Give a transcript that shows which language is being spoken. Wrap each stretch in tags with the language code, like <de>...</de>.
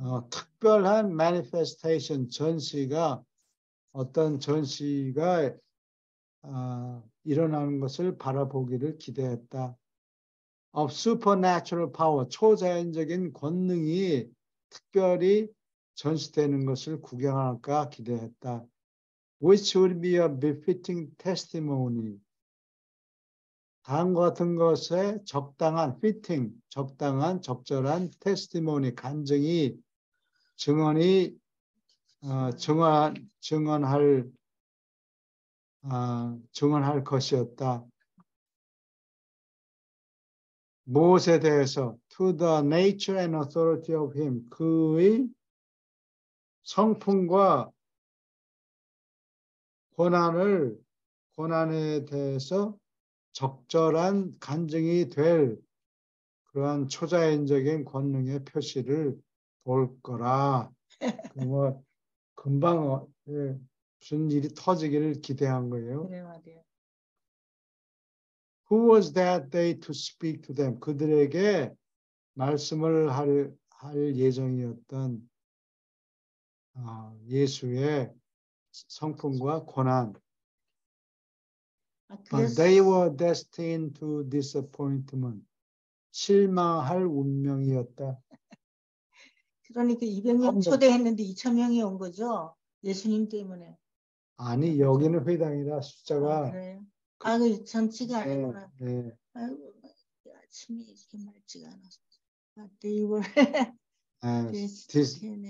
<ko>특별한 manifestation, 어떤 전시가 일어나는 것을 바라보기를 기대했다.</ko> <en>Of supernatural power,</en> <ko>초자연적인 권능이 특별히 전시되는 것을 구경할까 기대했다.</ko> <en>Which would be a befitting testimony.</en> <ko>다음과 같은 것에 적당한</ko> <en>fitting,</en> <ko>적절한 testimony, 간증이 증언할 것이었다. 무엇에 대해서?</ko> <en>To the nature and authority of him.</en> <ko>그의 성품과 권한에 대해서 적절한 간증이 될 그러한 초자연적인 권능의 표시를 볼 거라. 뭐 금방 무슨 일이 터지기를 기대한 거예요. 그래 말이에요.</ko> <en>Who was that day to speak to them?</en> <ko>그들에게 말씀을 할 예정이었던 예수의 성품과 권한.</ko> <en>But they were destined to disappointment.</en> <ko>실망할 운명이었다. 그러니까 200명 초대했는데 2,000명이 온 거죠? 예수님 때문에. 아니, 여기는 회당이라 숫자가. 그래요? 그 전치가 아니구나. 네. 아이고, 아침이 이렇게 맑지가 않았어.</ko> <en>They were</en>